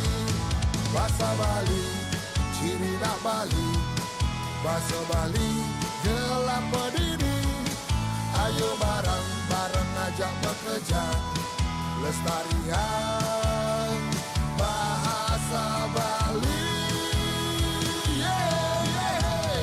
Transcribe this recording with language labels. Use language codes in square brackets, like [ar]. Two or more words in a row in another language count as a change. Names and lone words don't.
[ban] Bahasa Bali, ciri nak Bali, bahasa Bali, [id] gelap berdiri. Ayo bareng-bareng ajak bekerja, lestarian bahasa Bali.